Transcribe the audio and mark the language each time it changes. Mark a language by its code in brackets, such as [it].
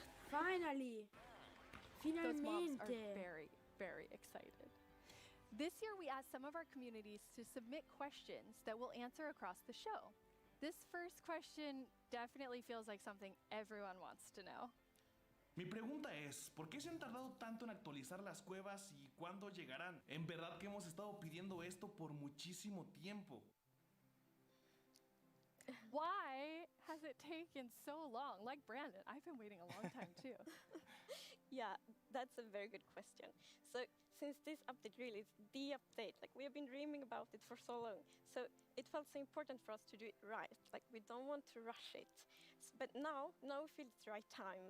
[en] Finally! Those mobs are [es] Finalmente! [en] very, very excited. This year, we asked some of our communities to submit questions that we'll answer across the show. This first question definitely feels like something everyone wants to know. [es] Mi pregunta es, ¿por qué se han tardado tanto en actualizar las cuevas y cuándo llegarán? En verdad que hemos estado pidiendo esto por muchísimo tiempo. [en] Why has it taken so long? Like Brandon, I've been waiting a long time too. Yeah, that's a very good question. So, since this update really is the update, like we have been dreaming about it for so long, so it felt so important for us to do it right. Like we don't want to rush it. But now we feel it's the right time.